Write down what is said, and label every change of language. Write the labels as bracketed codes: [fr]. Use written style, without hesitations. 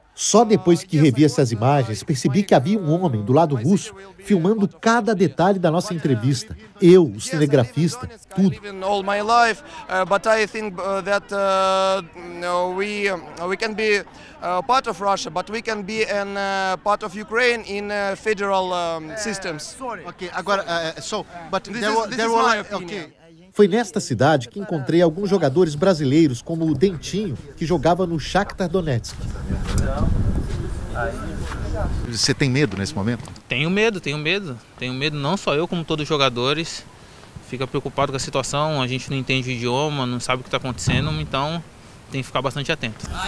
[pt] Só depois que revi essas imagens, percebi que havia um homem do lado russo filmando cada detalhe da nossa entrevista. Eu, o cinegrafista, tudo. [en] all my life, but I think that we can be part of Russia, but we can be part of Ukraine in federal systems. Okay, [pt] agora, [en] but there were [pt] Foi nesta cidade que encontrei alguns jogadores brasileiros, como o Dentinho, que jogava no Shakhtar Donetsk. Você tem medo nesse momento? Tenho medo. Tenho medo não só eu, como todos os jogadores. Fica preocupado com a situação, a gente não entende o idioma, não sabe o que está acontecendo, então tem que ficar bastante atento.